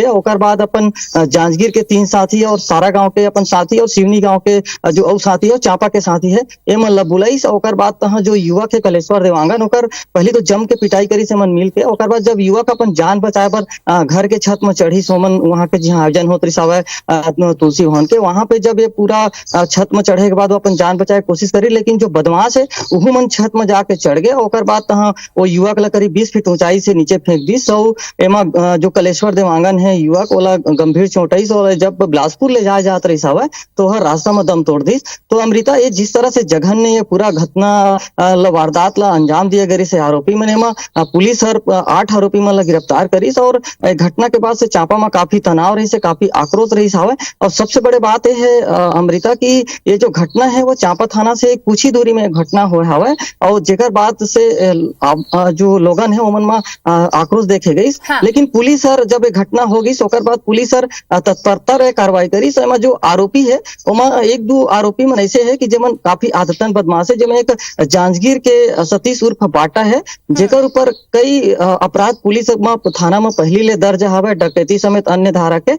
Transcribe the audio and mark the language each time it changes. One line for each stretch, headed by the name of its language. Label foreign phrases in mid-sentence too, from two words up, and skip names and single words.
Chhattisgarhi: ओकर बाद अपन जांजगीर के 3 साथी और सारा गांव के अपन साथी और सिवनी गांव के जो साथी है, चापा के साथी है, ए मन ला बुलाइस। ओकर बाद तहां जो युवक है कलेश्वर देवांगन, ओकर पहले तो जम के पिटाई करी से मन मिल के। ओकर बाद जब युवक अपन जान बचाए पर घर के छत में चढ़ी सोमन, वहां के जहां आयोजन होत रही सवय तुलसी भवन के, वहां पे जब ये पूरा छत में चढ़े के बाद वो अपन जान बचाए कोशिश करी, लेकिन जो बदमाश है वो मन छत में जाके चढ़ गए। ओकर बाद तहां वो युवक ला करीब 20 फीट ऊंचाई से नीचे फेंक दी। और एमा जो कलेश्वर देवांगन है युवक, ओला गंभीर चोटाई। और जब बिलासपुर ले जाए जात रही सवय तो हर रास्ता में दम तोड़ दी। तो अमृता, ये जिस तरह से जघन ने ये पूरा घटना वारदात ला अंजाम दिया गई से आरोपी मन में पुलिस हर 8 आरोपी मन ला गिरफ्तार करीस। और घटना के बाद से चापा में काफी तनाव रही से, काफी आक्रोश रही हवय। और सबसे बड़े बात ये है अमृता की ये जो घटना है वो चापा थाना से कुछ ही दूरी में घटना हुआ हवय। और जेकर बाद से जो लोगन है ओमन में आक्रोश देखे गई। हाँ। लेकिन पुलिस हर जब ये घटना हो गई ओकर बाद पुलिस हर तत्परता कार्रवाई करी। जो आरोपी है ओमा 1 दो आरोपी मन ऐसे है कि जेमन काफी आदतन बदमाश है, जेमे एक जांजगीर के सतीश उर्फ पाटा है, जेकर ऊपर कई अपराध पुलिस में थाना में पहली ले दर्ज हवे, डकैती समेत अन्य धारा के।